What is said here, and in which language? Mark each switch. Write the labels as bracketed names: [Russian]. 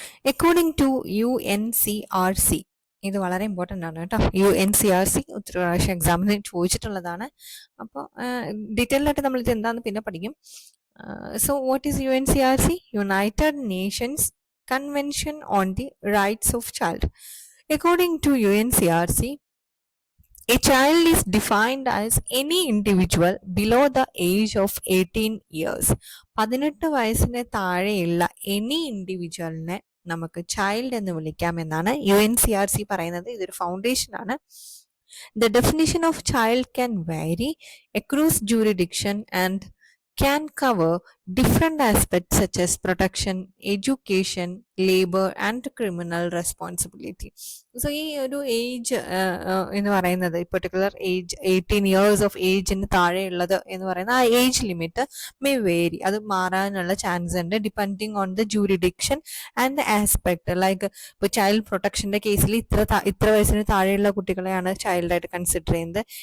[English] according to [Malayalam] UNCRC, ഇത് വളരെ important ആണ് കേട്ടോ. UNCRC ഒത്തിരി പ്രാവശ്യം എക്സാമിന് ചോദിച്ചിട്ടുള്ളതാണ്. അപ്പോൾ ഡീറ്റെയിൽ ആയിട്ട് നമ്മൾ ഇത് എന്താണെന്ന് പിന്നെ പഠിക്കും. [English] So what is UNCRC? United Nations convention on the rights of child. According to UNCRC, a child is defined as any individual below the age of 18 years. [Malayalam] 18 വയസ്സിന് താഴെയുള്ള [English] any ഇൻഡിവിജ്വലിനെ [Malayalam] നമുക്ക് ചൈൽഡ് എന്ന് വിളിക്കാമെന്നാണ് UNCRC പറയുന്നത്. ഇതൊരു ഫൗണ്ടേഷൻ ആണ്. [English] The definition of child can vary across jurisdiction and can cover different aspects such as protection, education, labor and criminal responsibility. So ഈ ഒരു age എന്ന് പറയുന്നത് particular age 18 years of ഏജിന് താഴെയുള്ളത് എന്ന് പറയുന്ന ആ ഏജ് ലിമിറ്റ് മേ വേരി, [Malayalam] അത് മാറാനുള്ള chance ഉണ്ട് [English] Depending on the jurisdiction and the aspect. [Malayalam] Like ഇപ്പോൾ ചൈൽഡ് പ്രൊട്ടക്ഷൻ്റെ കേസിൽ ഇത്ര വയസ്സിന് താഴെയുള്ള കുട്ടികളെയാണ് ചൈൽഡായിട്ട് കൺസിഡർ ചെയ്യുന്നത്.